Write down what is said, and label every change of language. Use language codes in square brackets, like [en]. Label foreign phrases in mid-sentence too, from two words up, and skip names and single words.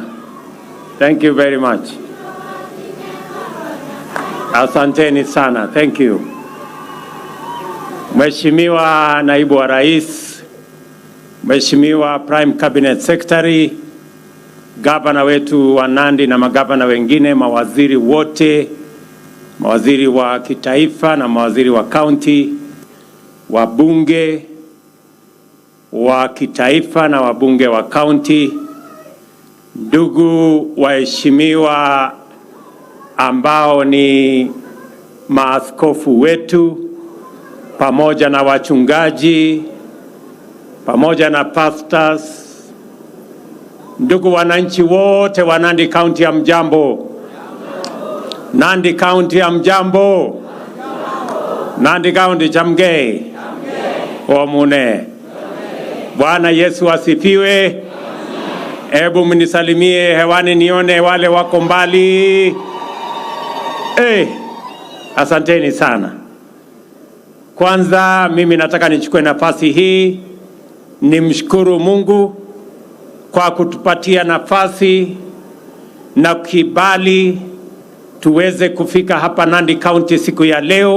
[en] Thank you very much. [sw] Asanteni sana. [en] Thank you. [sw] Mheshimiwa Naibu wa Rais, Mheshimiwa [en] Prime Cabinet Secretary, [sw] gavana wetu wa Nandi na magavana wengine, mawaziri wote, mawaziri wa kitaifa na mawaziri wa county, wabunge wa kitaifa na wabunge wa county, ndugu waheshimiwa ambao ni maaskofu wetu, pamoja na wachungaji, pamoja na pastors, ndugu wananchi wote wa Nandi County ya mjambo. Nandi County ya mjambo. [kln] Nandi County chamge. Omune. [sw] Bwana Yesu asifiwe. Hebu mnisalimie hewani nione wale wako mbali. Asanteni sana. Kwanza mimi nataka nichukue nafasi hii nimshukuru Mungu kwa kutupatia nafasi na kibali tuweze kufika hapa Nandi County siku ya leo.